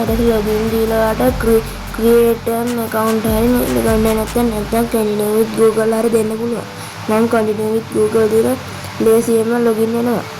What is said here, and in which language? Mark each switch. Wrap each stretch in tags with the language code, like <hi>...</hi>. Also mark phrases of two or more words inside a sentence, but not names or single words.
<si>ඊට පස්සේ login දීලාට</si> <en>create an account</en> <si>හරි ගන්න නැත්නම්</si> <en>continue with Google</en> <si>හරි දෙන්න පුළුවන්. මම</si> <en>continue with Google</en> <si>දීලා ලේසියෙන්ම login වෙනවා.</si>